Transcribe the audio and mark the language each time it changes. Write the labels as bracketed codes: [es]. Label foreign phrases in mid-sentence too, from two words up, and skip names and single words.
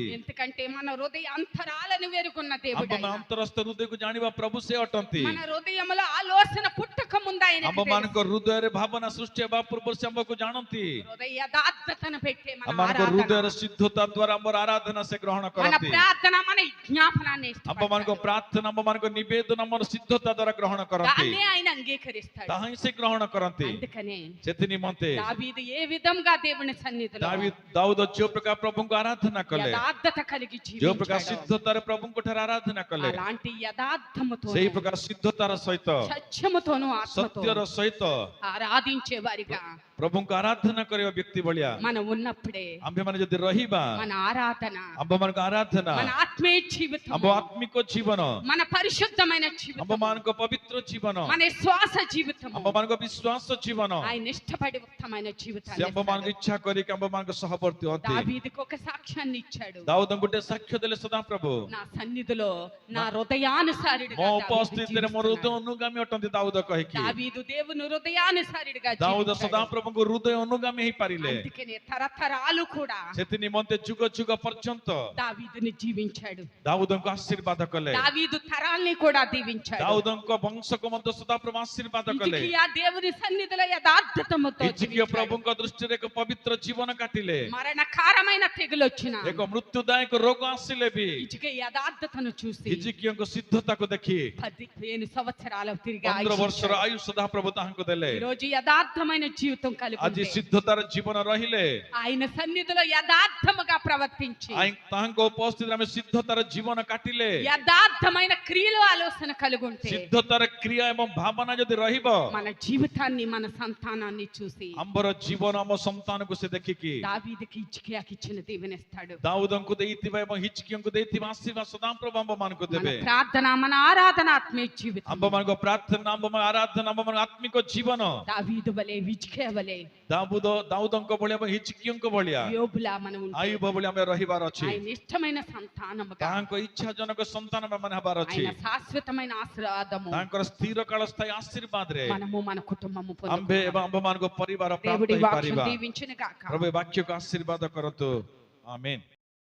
[te] ఎందుకంటే మన హృదయ అంతరాలను వెరుకున్న దేవుడు [or] ଆମ [te] ఆయన. [or] ଅନ୍ତରସ୍ଥ ହୃଦୟକୁ ଜାଣିବା ପ୍ରଭୁ ସେ ଅଟନ୍ତି [te] మన హృదయంలో ఆలోచన పుట్టక ముందు ఆయన [or] ଆମମାନଙ୍କ ହୃଦୟରେ ଭାବନା ସୃଷ୍ଟି ହେବା ପୂର୍ବରୁ ସେ ଆମକୁ ଜାଣନ୍ତି [te] హృదయ యథార్థతను పెట్టే మన [or] ଆମମାନଙ୍କ [te] ఆరాధన. [or] ହୃଦୟର ସିଦ୍ଧତା ଦ୍ୱାରା ଆମର ଆରାଧନା ସେ ଗ୍ରହଣ [te] మన [or] କରନ୍ତି [te] ప్రార్థన మన జ్ఞాపనాన్ని [or] ଆମମାନଙ୍କ ପ୍ରାର୍ଥନା ଆମମାନଙ୍କ ନିବେଦନ ଆମର ସିଦ୍ଧତା ଦ୍ୱାରା ଗ୍ରହଣ କରନ୍ତି [te] దాన్ని ఆయన అంగీకరిస్తాడు. [or] ତାହା ହିଁ ସେ ଗ୍ରହଣ କରନ୍ତି [te] అందుకనే [or] ସେଥି ନିମନ୍ତେ [te] దావీదు ఏ విధంగా దేవుని సన్నిధిలో [or] ଦାଉଦ ଯେଉଁ ପ୍ରକାର ପ୍ରଭୁଙ୍କୁ ଆରାଧନା କଲେ [te] యథార్థత కలిగి [or] ଯେଉଁ ପ୍ରକାର [te] జీవించాడో [or] ସିଦ୍ଧତାରେ ପ୍ରଭୁଙ୍କ ଠାରେ ଆରାଧନା କଲେ [te] అలాంటి యథార్థముతో [or] ସେଇ ପ୍ରକାର ସିଦ୍ଧତାର ସହିତ [te] సత్యముతోను ఆత్మతో [or] ସତ୍ୟର ସହିତ [te] ఆరాధించే వారిగా [or] ପ୍ରଭୁଙ୍କୁ ଆରାଧନା କରିବା ବ୍ୟକ୍ତି ଭଳିଆ [te] మనం ఉన్నప్పుడే [or] ଆମ୍ଭେମାନେ ଯଦି ରହିବା [te] మన ఆరాధన [or] ଆମ୍ଭମାନଙ୍କ ଆରାଧନା [te] మన ఆత్మీయ జీవితం [or] ଆମ୍ଭ ଆତ୍ମିକ ଜୀବନ [te] మన పరిశుద్ధమైన జీవితం [or] ଆମ୍ଭମାନଙ୍କ ପବିତ୍ର ଜୀବନ [te] మన శ్వాస జీవితం [or] ଆମ୍ଭମାନଙ୍କ ବିଶ୍ୱାସ ଜୀବନ [te] ఆయన ఇష్టపడి ఉత్తమైన [or] ସେ [te] జీవితాన్ని [or] ଆମ୍ଭମାନଙ୍କୁ [te] ఇస్తాడు. [or] ଇଚ୍ଛା କରିକି ଆମ୍ଭମାନଙ୍କ ସହବର୍ତ୍ତୀ ହୁଅନ୍ତି [te] దావీదుకు ఒక సాక్ష్యాన్ని ఇచ్చాడు. [or] ଦାଉଦ ଗୋଟେ ସାକ୍ଷ୍ୟ ଦେଲେ ସଦାପ୍ରଭୁ [te] నా సన్నిధిలో నా హృదయానుసారుడిగా [or] ମୋ [te] దావీదు [or] ଉପସ୍ଥିତିରେ ମୋ ହୃଦୟ [te] జీవిస్తున్నాడు. [or] ଅନୁଗାମୀ ଅଟନ୍ତି ଦାଉଦ କହିକି [te] దావీదు దేవుని హృదయానుసారుడిగా [or] ଦାଉଦ [te] జీవించాడు. [or] ସଦାପ୍ରଭୁଙ୍କୁ ହୃଦୟ ଅନୁଗାମୀ ହେଇପାରିଲେ [te] అందుకనే తరతరాలు కూడా [or] ସେଥି ନିମନ୍ତେ ଯୁଗ ଯୁଗ ପର୍ଯ୍ୟନ୍ତ [te] దావీదుని జీవించాడు. [or] ଦାଉଦଙ୍କୁ ଆଶୀର୍ବାଦ କଲେ [te] దావీదు తరాల్ని కూడా దీవించాడు. [or] ଦାଉଦଙ୍କ ବଂଶକୁ ମଧ୍ୟ ସଦାପ୍ରଭୁ ଆଶୀର୍ବାଦ କଲେ [te] హిజ్కియా దేవుని సన్నిధిలో యథార్థతముతో [or] ହିଜକିୟ [te] జీవించాడు. [or] ପ୍ରଭୁଙ୍କ ଦୃଷ୍ଟିରେ ଏକ పవిତ୍ର ଜୀବନ కాటిଲେ [te] మరణకారమైన తెగులు వచ్చిన [or] ଏକ ମୃତ୍ୟୁଦାୟକ ରୋଗ ଆସିଲେ ବି [te] హిజ్కియా యథార్థతను చూసి [or] ହିଜକିୟଙ୍କ సిద్ధତାକୁ ଦେଖି [te] 15 సంవత్సరాలు తిరిగి [or] 15 ବର୍ଷର [te] ఆయుష్ [or] ଆୟୁ ସଦାପ୍ରଭୁ ତାହାଙ୍କୁ ଦେଲେ [te] ఈ రోజు యథార్థమైన జీవితం కలిగి [or] ଆଜି [te] ఉంటే [or] ସିଦ୍ଧତାର ଜୀବନ ରହିଲେ [te] ఆయన సన్నిధిలో యథార్థముగా ప్రవర్తించి [or] ତାହାଙ୍କ ଉପସ୍ଥିତିରେ ଆମେ ସିଦ୍ଧତାର ଜୀବନ କାଟିଲେ [te] యథార్థమైన క్రియలు ఆలోచన కలిగి ఉంటే [or] ସିଦ୍ଧତାର କ୍ରିୟା ଏବଂ ଭାବନା ଯଦି ରହିବ [te] మన జీవితాన్ని మన సంతానాన్ని చూసి [or] ଆମ୍ଭର ଜୀବନ ଆମ ସନ୍ତାନକୁ ସେ ଦେଖିକି [te] దావీదుకి హిజ్కియాకి ఇచ్చిన దీవెనిస్తాడు. [or] ଦାଉଦଙ୍କୁ ଦେଇଥିବା ଏବଂ ହିଜକିୟଙ୍କୁ ଦେଇଥିବା ଆଶୀର୍ବାଦ ସଦାପ୍ରଭୁ ଆମ୍ଭମାନଙ୍କୁ [te] మన [or] ଦେବେ [te] ప్రార్థన మన ఆరాధన ఆత్మీయ జీవితం [or] ଆମ୍ଭମାନଙ୍କ ପ୍ରାର୍ଥନା ଆମ୍ଭମାନଙ୍କ ଆରାଧନା ଆମ୍ଭମାନଙ୍କ ଆତ୍ମିକ ଜୀବନ [te] దావీదు వలె హిజ్కియా వలె [or] ଦାଉଦଙ୍କ ଭଳିଆ ଏବଂ ହିଜକିୟଙ୍କ ଭଳିଆ [te] యోబులా మనం ఉంటే [or] ଆୟୁବ ଭଳି ଆମେ ରହିବାର ଅଛି [te] ఆయన ఇష్టమైన సంతానముగా [or] ତାହାଙ୍କ ଇଚ୍ଛାଜନକ ସନ୍ତାନ ମାନେ ହେବାର ଅଛି [te] ఆయన శాశ్వతమైన ఆశీర్వాదము [or] ତାଙ୍କର ସ୍ଥିର କାଳ ସ୍ଥାୟୀ ଆଶୀର୍ବାଦରେ [te] మనము మన కుటుంబము [or] ଆମ୍ଭେ ଏବଂ ଆମ୍ଭମାନଙ୍କ ପରିବାର ପ୍ରାପ୍ତ [te] దేవుడి వాక్యం [or] ହେଇପାରିବା [te] దీవించును గాక. [or] ପ୍ରଭୁ ଏ ବାକ୍ୟକୁ ଆଶୀର୍ବାଦ କରନ୍ତୁ ଆମେନ୍।